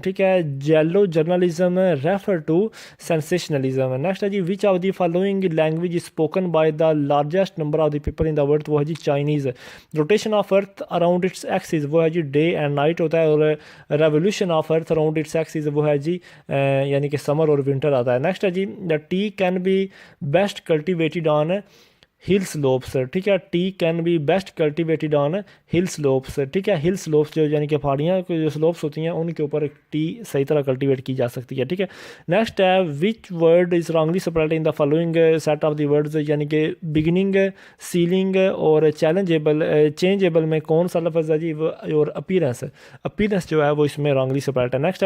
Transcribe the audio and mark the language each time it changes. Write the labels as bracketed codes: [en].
[ur] ٹھیک ہے, [en] Yellow journalism refer to sensationalism. Next [ur] ہے جی [en] Which of the following language is spoken by the largest number of the people in the world. [ur] وہ ہے جی Chinese. [en] rotation of earth around its axis [ur] وہ ہے جی [en] day and night [ur] ہوتا ہے, اور [en] revolution of earth around its axis [ur] وہ ہے جی یعنی کہ [en] summer [ur] اور [en] winter [ur] آتا ہے. [en] next [ur] ہے جی [en] The tea can be best cultivated on hill slopes. [ur] ٹھیک ہے, [en] Tea can be best cultivated on hill slopes. [ur] ٹھیک ہے, ہل سلوپس جو یعنی کہ پہاڑیاں جو سلوپس ہوتی ہیں ان کے اوپر ٹی صحیح طرح کلٹیویٹ کی جا سکتی ہے. ٹھیک ہے. [en] next [ur] ہے [en] Which word is wrongly separate in the following set of the words. [ur] یعنی کہ بگننگ, سیلنگ اور چینجیبل میں کون سا لفظ ہے جی, اور اپیرنس جو ہے وہ اس میں [en] wrongly spirit [ur] ہے.